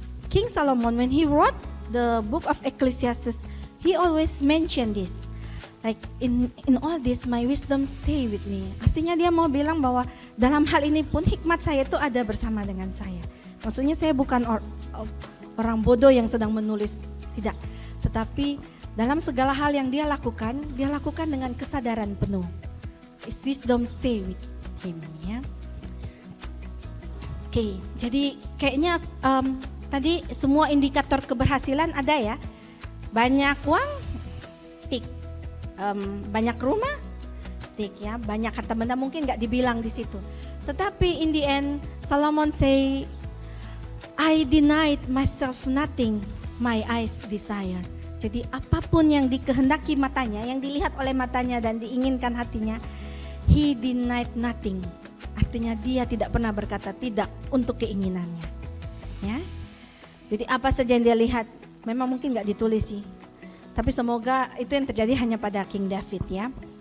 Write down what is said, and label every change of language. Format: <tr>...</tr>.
<en>King Solomon, when he wrote the book of Ecclesiastes, he always mentioned this. Like, in all this, my wisdom stay with me.</en> <id>Artinya dia mau bilang bahwa dalam hal ini pun hikmat saya itu ada bersama dengan saya. Maksudnya saya bukan orang bodoh yang sedang menulis, tidak. Tetapi dalam segala hal yang dia lakukan dengan kesadaran penuh.</id> <en>His wisdom stay with him.</en> <id>Ya. Oke, jadi kayaknya tadi semua indikator keberhasilan ada ya. Banyak uang, tik. Banyak rumah, tik ya. Banyak harta benda mungkin nggak dibilang di situ. Tetapi</id> <en>in the end, Solomon say, I denied myself nothing my eyes desire.</en> <id>Jadi apapun yang dikehendaki matanya, yang dilihat oleh matanya dan diinginkan hatinya,</id> <en>he denied nothing.</en> <id>Artinya dia tidak pernah berkata tidak untuk keinginannya. Ya. Jadi apa saja yang dia lihat, memang mungkin nggak ditulis sih. Tapi semoga itu yang terjadi hanya pada King David ya.</id>